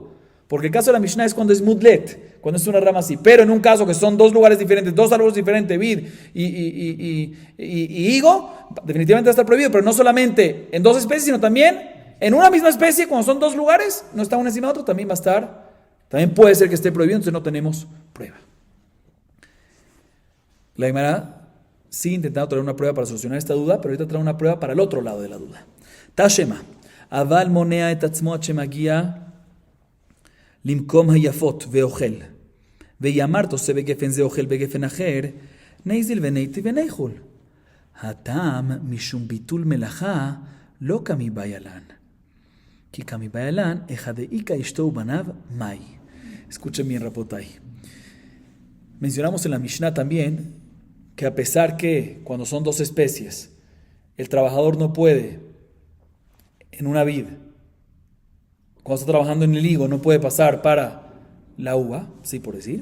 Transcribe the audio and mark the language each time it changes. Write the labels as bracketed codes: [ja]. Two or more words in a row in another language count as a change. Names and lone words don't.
[es] Porque el caso de la Mishnah es cuando es mudlet, cuando es una rama así, pero en un caso que son dos lugares diferentes, dos árboles diferentes, vid y higo, definitivamente va a estar prohibido, pero no solamente en dos especies, sino también en una misma especie, cuando son dos lugares, no está uno encima de otro, también va a estar, también puede ser que esté prohibido, entonces no tenemos prueba. La Gemara sigue intentando traer una prueba para solucionar esta duda, pero ahorita trae una prueba para el otro lado de la duda. [he] תא שמע, אבל מונע את עצמו שמגיע למקום היפות ואוכל, ויאמר תעשה בגפן זה אוכל בגפן אחר, [arc] נזיל וניתי וניחול. הטעם משום ביטול מלאכה לא כמבעיה לן. כי כמבעיה לן, אחד דאיכא אשתו ובניו מאי. [es] Escuchen bien, Rapotay. Mencionamos en la Mishnah también que a pesar que cuando son dos especies, el trabajador no puede en una vid, cuando está trabajando en el higo, no puede pasar para la uva, sí por decir.